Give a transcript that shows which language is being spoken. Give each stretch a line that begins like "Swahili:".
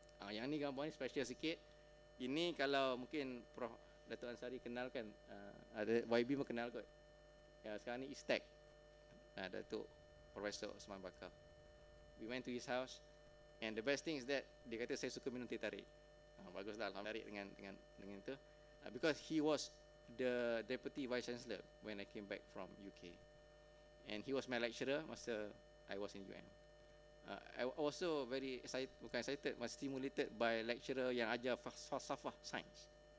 Malay: Yang ni gambar ni special sikit. Ini kalau mungkin Prof Datuk Ansari kenal kan, ada YB pun kenal kot. Sekarang ni Istek, Datuk Profesor Osman Bakar.
English: We went to his house, and the best thing is that
Malay: dia kata saya suka minum teh tarik. Baguslah, alhamdulillah dengan itu.
English: Because he was the Deputy Vice Chancellor when I came back from UK, and he was my lecturer masa I was in UM. I also very excited,
Malay: bukan
English: excited, but stimulated by lecturer
Malay: yang ajar falsafah sains.